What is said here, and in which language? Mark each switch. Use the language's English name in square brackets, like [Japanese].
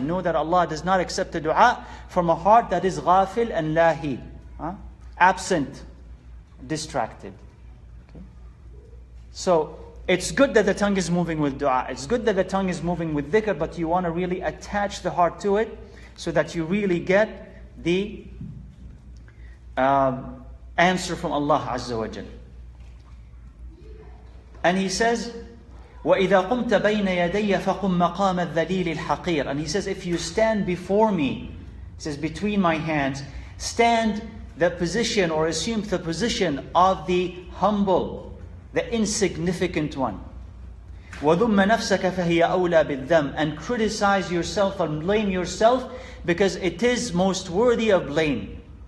[English] Know that Allah does not accept a dua from a heart that is ghafil and lahi, absent, distracted. Okay? So it's good that the tongue is moving with dua. It's good that the tongue is moving with dhikr, but you want to really attach the heart to it so that you really get the answer from Allah Azza wa Jal. And He says, [Arabic] وَإِذَا قُمْتَ بَيْنَ يَدَيَّ فَقُمْ مَقَامَ الذَّلِيلِ الْحَقِيرِ. [English] And He says, if you stand before me, He says, between my hands, stand the position or assume the position of the humble, the insignificant one. [Arabic] وَذُمَّ نَفْسَكَ فَهِيَ أَوْلَى بِالذَّمِّ. [English] And criticize yourself and blame yourself, because it is most worthy of blame.